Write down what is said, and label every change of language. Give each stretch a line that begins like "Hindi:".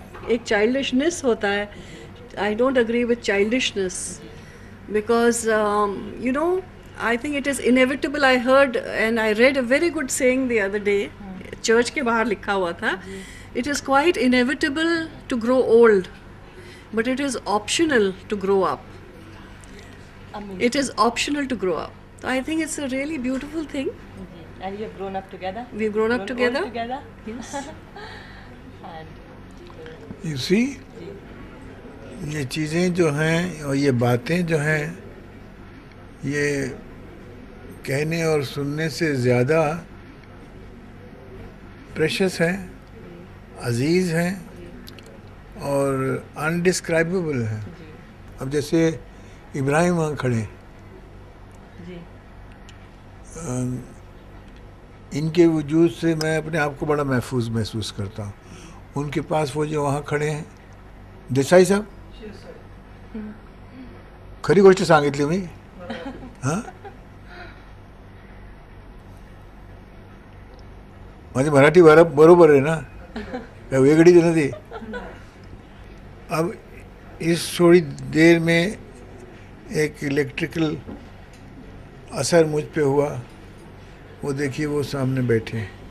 Hindi: एक चाइल्डिशनेस होता है,
English: I don't agree with childishness because you know I think it is inevitable. I heard and I read a very good saying the other day,
Hindi: church के बाहर लिखा हुआ था,
English: It is quite inevitable to grow old but it is optional to grow up. It is optional to grow up. So I think it's a really beautiful thing. And you have grown up together. We've grown up together. old together. Yes. And
Hindi: you see, ये चीज़ें जो हैं और ये बातें जो हैं, ये कहने और सुनने से ज़्यादा प्रेशियस हैं, अजीज़ हैं और अनडिस्क्राइबेबल हैं। अब जैसे इब्राहिम वहाँ खड़े, जी, इनके वजूद से मैं अपने आप को बड़ा महफूज महसूस करता हूँ। उनके पास वो जो वहाँ खड़े हैं, देसाई साहब,
Marathi: खरी गोष्ट सांगितली मी, हां, माझी मराठी बरोबर आहे ना, काय वेगळी नाही।
Hindi: अब इस थोड़ी देर में एक इलेक्ट्रिकल असर मुझ पे हुआ, वो देखिए वो सामने बैठे हैं।